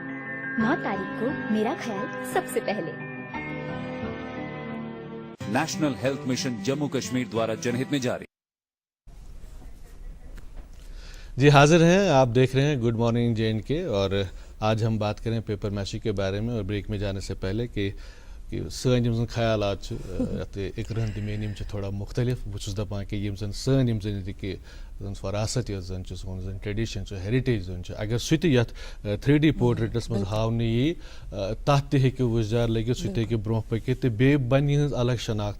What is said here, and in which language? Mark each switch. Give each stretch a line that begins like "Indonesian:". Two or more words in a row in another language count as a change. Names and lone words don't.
Hindi: 9 तारीख को मेरा ख्याल सबसे पहले। नेशनल हेल्थ मिशन जम्मू कश्मीर द्वारा जनहित में जारी। जी हाजिर हैं, आप देख रहे हैं गुड मॉर्निंग JNK और आज हम बात करें पेपर मैशी के बारे में और ब्रेक में जाने से पहले कि
Kashmiri: سٲنۍ یِم زَن خیالات چھِ یَتھ اِقرَن تہٕ میٲنۍ یِم چھِ تھوڑا مُختلِف بہٕ چھُس دَپان کہِ یِم زَن سٲنۍ یِم زَن ییٚتِکۍ زن فراست یۄس زن چھِ سون زن ٹریڈیشن چھُ ہیرِٹیج زن چھُ اگر سُہ تہِ یتھ 3D پورٹریٹس منٛز ہاونہٕ یی تتھ تہِ ہیٚکہِ وٕشدار لٔگِتھ سُہ تہِ ہیٚکہِ برونٛہہ پٔکِتھ تہٕ بیٚیہِ بنہِ یِہٕنٛز الگ شناخت.